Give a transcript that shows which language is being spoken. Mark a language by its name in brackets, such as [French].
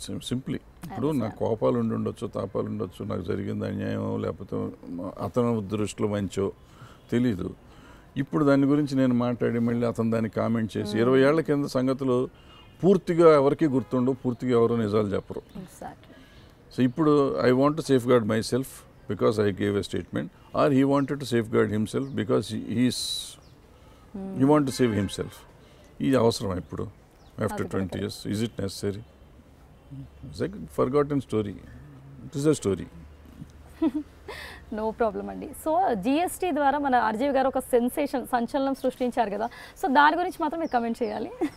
[Telugu] Simply ఇప్పుడు నాకు కోపాలు ఉండొచ్చు, తాపాలు ఉండొచ్చు, నాకు జరిగింది అన్యాయం, లేకపోతే అతను దృష్టిలో మంచో తెలీదు. ఇప్పుడు దాని గురించి నేను మాట్లాడి మళ్ళీ అతను దాన్ని కామెంట్ చేసి 20 ఏళ్ల కింద సంగతులు పూర్తిగా ఎవరికి గుర్తుండవు, పూర్తిగా ఎవరు నిజాలు చెప్పరు. [English] So ఇప్పుడు I want to safeguard myself because I gave a statement, or he wanted to safeguard himself because he wanted to save himself. [Telugu] Is avasarama ippudu [English] after 20 years? Is it necessary? It's like a forgotten story. It is a story. No problem అండి. [Telugu] So GST ద్వారా మన RGV గారు ఒక సంచలనం సృష్టించారు కదా, so దాని గురించి మాత్రం మీరు కమెంట్ చేయాలి.